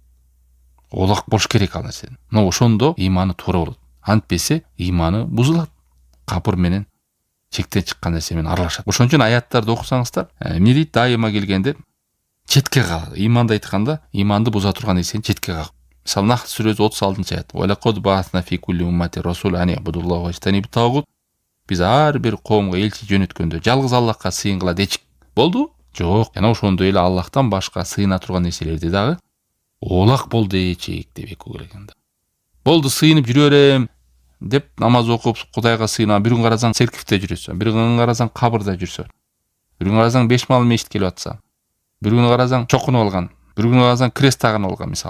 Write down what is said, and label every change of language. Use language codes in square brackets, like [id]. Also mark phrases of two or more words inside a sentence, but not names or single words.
[ky] Олак болуш керек ал нерседен. Мына ошондо ыйманы туура болот. Антпесе ыйманы бузулат. Капыр менен чектен чыккан нерсе менен аралашат. Ошон үчүн аяттарды окусаңыздар, эмне дейт? Дайыма келгенде четке кагат. Ыйманды айтканда, ыйманды буза турган нерсени четке кагат. Мисалы Нахл сүрөсү 36-аят. [ar] ولقد بعثنا في كل أمة رسولا أن اعبدوا الله واجتنبوا الطاغوت. [ky] Биз ар бир коомго элчи жөнөткөндө жалгыз Аллахка сыйынгыла дечик. Болду? Жок. Жана ошондой эле Аллахтан башка сыйына турган нерселерди дагы олак бол дечик деп экөө керек анда. Болду, сыйынып жүрө берем деп намаз окуп Кудайга сыйына, бир күн карасаң церковьте жүрөсүң, бир күн карасаң кабырда жүрсөң, бир күн карасаң 5 мал мешит келип атса, бир күн карасаң чокунуп алган, бир күн карасаң крест тагынып алган мисалы.